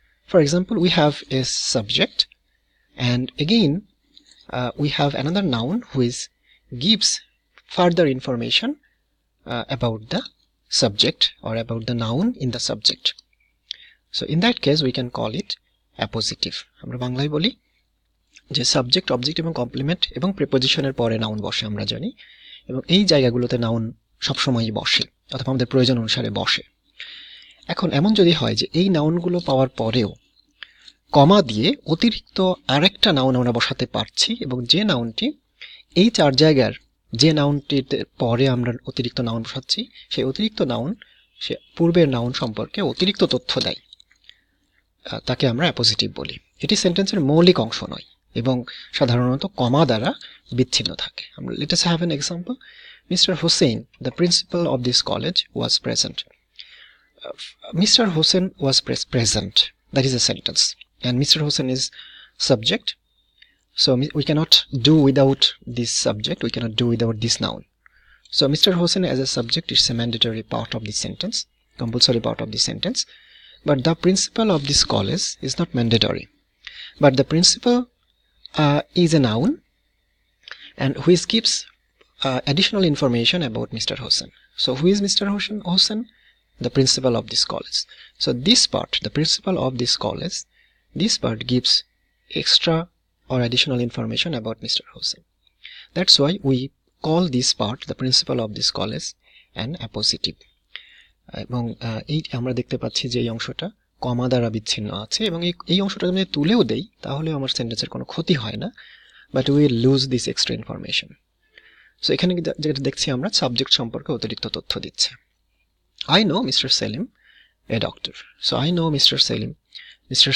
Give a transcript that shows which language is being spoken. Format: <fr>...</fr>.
<en>For example, we have a subject, and again we have another noun which gives further information about the subject or about the noun in the subject. So in that case we can call it appositive.</en> <bn>আমরা বাংলায় বলি যে subject, object এবং complement এবং প্রিপোজিশনের পরে noun বসে, আমরা জানি, এবং এই জায়গাগুলোতে নাউন সবসময়ই বসে অথবা আমাদের প্রয়োজন অনুসারে বসে। এখন এমন যদি হয় যে এই নাউনগুলো পাওয়ার পরেও কমা দিয়ে অতিরিক্ত আরেকটা নাউন আমরা বসাতে পারছি, এবং যে নাউনটি এই 4 জায়গার যে নাউনটির পরে আমরা অতিরিক্ত নাউন বসাচ্ছি সেই অতিরিক্ত নাউন সে পূর্বের নাউন সম্পর্কে অতিরিক্ত তথ্য দেয়, তাকে আমরা অ্যাপোজিটিভ বলি। এটি সেন্টেন্সের মৌলিক অংশ নয় এবং সাধারণত কমা দ্বারা বিচ্ছিন্ন থাকে। আমরা</bn> <en>let us have an example. Mr. Hussain, the principal of this college, was present. Mr. Hussain was present. That is a sentence, and Mr. Hussain is subject. So we cannot do without this subject, we cannot do without this noun. So Mr. Hussain as a subject is a mandatory part of this sentence, compulsory part of this sentence. But the principal of this college is not mandatory. But the principal is a noun and which gives additional information about Mr. Hussain. So who is Mr. Hussain? The principal of this college. So this part, the principal of this college, this part gives extra or additional information about Mr. Hussain. That's why we call this part, the principal of this college, an appositive.</en> <bn>এবং এই আমরা দেখতে পাচ্ছি যে এই অংশটা কমা দ্বারা বিচ্ছিন্ন আছে, এবং এই অংশটা যদি তুলেও দেই তাহলেও আমার সেন্টেন্সের কোনো ক্ষতি হয় না,</bn> <en>But we lose this extra information.</en> <bn>So এখানে যেটা দেখছি আমরা সাবজেক্ট সম্পর্কে অতিরিক্ত তথ্য দিচ্ছে।</bn> <en>I know Mr. Selim, a doctor. So I know Mr. Selim. Mr.</en>